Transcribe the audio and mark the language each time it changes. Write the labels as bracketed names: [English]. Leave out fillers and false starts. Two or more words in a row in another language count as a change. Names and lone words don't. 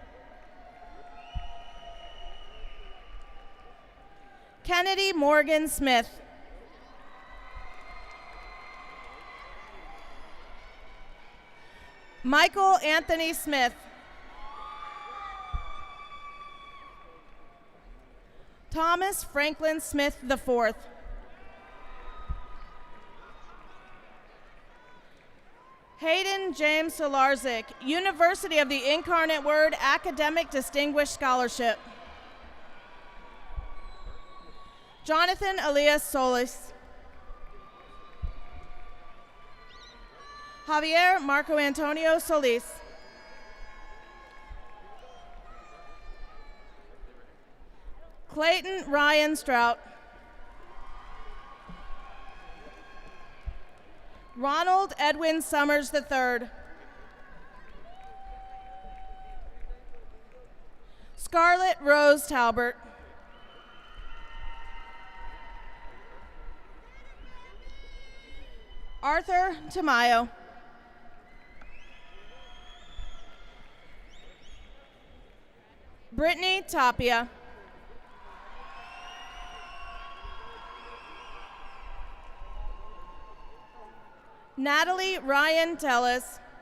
[English] Kennedy Morgan Smith. Michael Anthony Smith. Thomas Franklin Smith IV. Hayden James Solarzik, University of the Incarnate Word Academic Distinguished Scholarship. Jonathan Elias Solis. Javier Marco Antonio Solis. Clayton Ryan Strout. Ronald Edwin Summers III. Scarlett Rose Talbert. Arthur Tamayo. Brittany Tapia. Natalie Ryan Tellis.